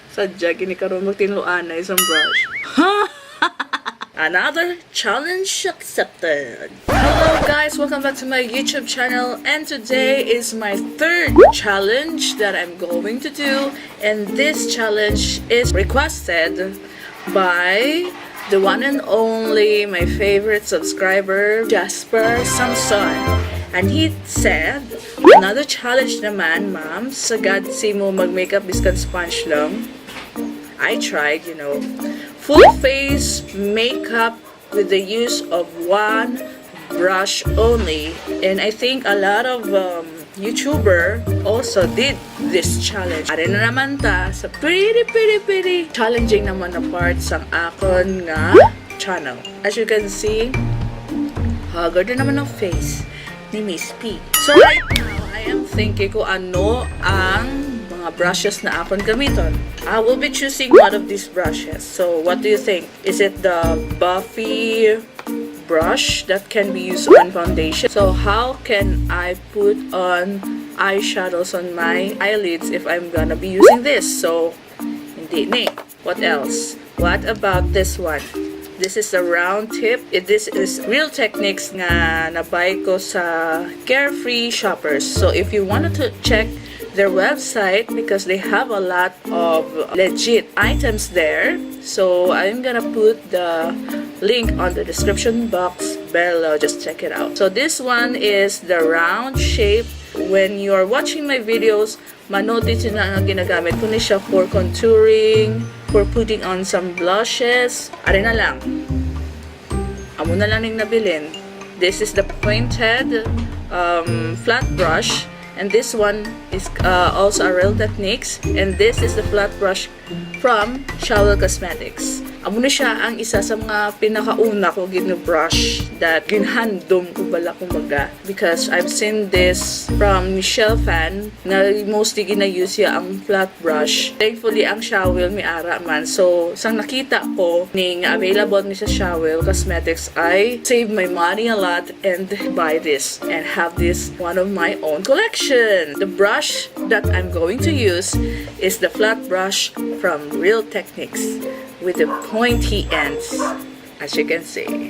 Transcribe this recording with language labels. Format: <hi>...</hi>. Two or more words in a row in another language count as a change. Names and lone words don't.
<hil>Sadya, gini karon magtinluan na isang brush.</hil> <en>Another challenge accepted. Hello guys, welcome back to my YouTube channel, and today is my third challenge that I'm going to do, and this challenge is requested by the one and only my favorite subscriber, Jasper Samson.</en> <hil>And he said,</hil> <en>another challenge</en> <hil>naman, ma'am, sagad si mo mag-makeup biskan sponge lang.</hil> <en>I tried, full face makeup with the use of one brush only. And I think a lot of YouTuber also did this challenge.</en> <hil>Are na naman ta sa</hil> <en>pretty challenging</en> <hil>naman na part sa akon nga channel.</hil> <en>As you can see,</en> <hil>haggard na naman ang face ni Miss P.</hil> <en>So right now, I am thinking</en> <hil>kung ano ang mga brushes na akon gamiton.</hil> <en>I will be choosing one of these brushes. So what do you think? Is it the Buffy brush that can be used on foundation? So how can I put on eyeshadows on my eyelids if I'm gonna be using this?</en> <hil>So hindi ni.</hil> <en>What else? What about this one? This is the round tip. This is Real Techniques</en> <hil>nga nabay ko sa</hil> <en>Carefree Shoppers. So if you wanted to check their website, because they have a lot of legit items there, so I'm gonna put the link on the description box below. Just check it out. So this one is the round shape. When you are watching my videos,</en> <hil>manotice na ang ginagamit ko ni siya</hil> <en>for contouring, for putting on some blushes.</en> <hil>Are na lang. Amo na lang ning nabilin.</hil> <en>This is the pointed flat brush. And this one is also a Real Techniques. And this is the flat brush from Shower Cosmetics.</en> <hil>Amo na siya ang isa sa mga pinakauna ko ginu-brush that ginhandom ko bala kumaga.</hil> <en>Because I've seen this from Michelle Fan</en> <hil>na mostly gina-use siya ang</hil> <en>flat brush. Thankfully,</en> <hil>ang Shower may ara man. So, sang nakita ko ning available ni sa Shower Cosmetics,</hil> <en>I save my money a lot and buy this and have this one of my own collection. The brush that I'm going to use is the flat brush from Real Techniques with the pointy ends, as you can see.</en>